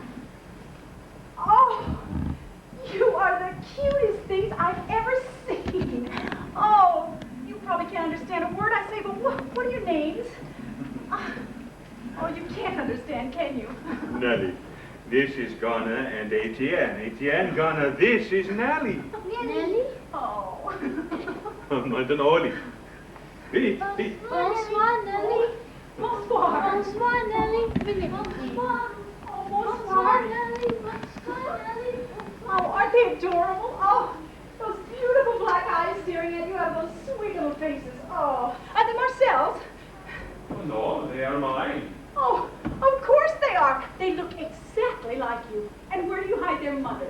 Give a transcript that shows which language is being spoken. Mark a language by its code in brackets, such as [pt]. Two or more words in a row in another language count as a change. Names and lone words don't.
[en] Oh, you are the cutest things I've ever seen. Oh, you probably can't understand a word I say, but what are your names? Oh, you can't understand, can you? Nellie, this is Ghana and Etienne. Etienne, Ghana, this is Nellie. Nellie? Oh. Mantanoli. Vidi, vidi. [fr] Bonsoir, Nellie. Bonsoir. Bonsoir, Nellie. Bonsoir. Oh, Bonsoir, bonsoir. Nellie. Bonsoir, Nellie. [en] Oh, aren't they adorable? Oh, those beautiful black eyes staring at you have those sweet little faces. Oh, are they Marcel's? Oh, no, they are mine. Oh, of course they are. They look exactly like you. And where do you hide their mother?